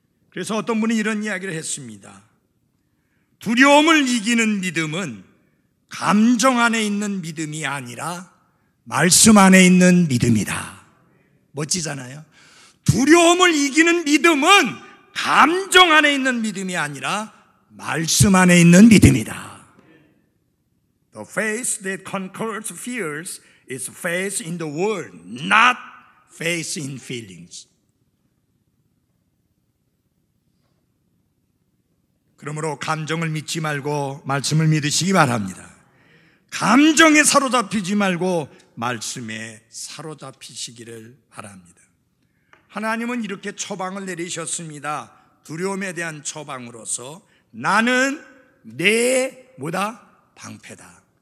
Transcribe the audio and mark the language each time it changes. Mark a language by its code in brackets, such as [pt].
[ko] 그래서 어떤 분이 이런 이야기를 했습니다. 두려움을 이기는 믿음은 감정 안에 있는 믿음이 아니라 말씀 안에 있는 믿음이다. 멋지잖아요. 두려움을 이기는 믿음은 감정 안에 있는 믿음이 아니라 말씀 안에 있는 믿음이다. [en] The faith that conquers fears is faith in the word, not faith in feelings. [ko] 그러므로 감정을 믿지 말고 말씀을 믿으시기 바랍니다. 감정에 사로잡히지 말고 말씀에 사로잡히시기를 바랍니다. 하나님은 이렇게 처방을 내리셨습니다. 두려움에 대한 처방으로서 나는 내 방패다.